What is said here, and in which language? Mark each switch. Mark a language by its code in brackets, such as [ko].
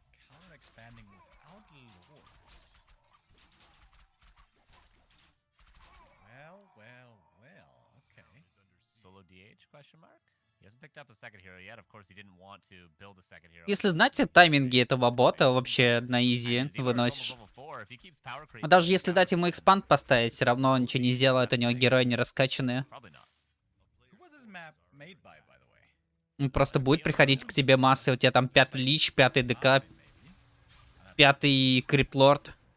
[en] Counter expanding without lords. Well, okay. Solo DH, question mark? He hasn't picked up a second hero yet. Of course, he didn't want to build a second hero. [ru] Если знаете тайминги этого бота, вообще на изи выносишь. А даже если дать ему экспанд поставить, все равно он ничего не сделает, у него герои не раскачанные. [en] Who was this map made by the way? [ru] Он просто будет приходить к тебе массы, у тебя там 5-й лич, 5-й ДК, 5-й криплорд.